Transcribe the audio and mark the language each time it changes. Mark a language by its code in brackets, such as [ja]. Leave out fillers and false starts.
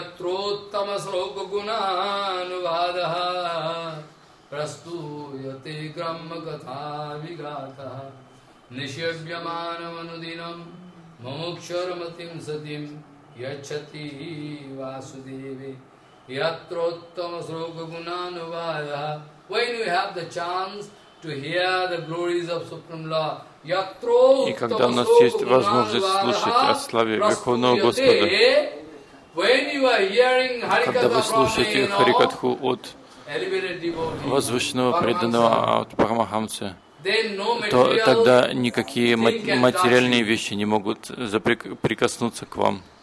[sa] Ятроттама срока гунан вадаха расту яте грамма гатха вигатха нишабьямана ванудинам мамокшарматим садим Ячхати Васудеве Ятроттама срока гунан вадаха. [en] When we have the chance to hear the glories of Supreme Lord, [ru] и когда у нас есть возможность слушать о славе Верховного Господа, когда вы слушаете Харикатху от возвышенного преданного, от Парамахамса, то тогда никакие материальные вещи не могут прикоснуться к вам.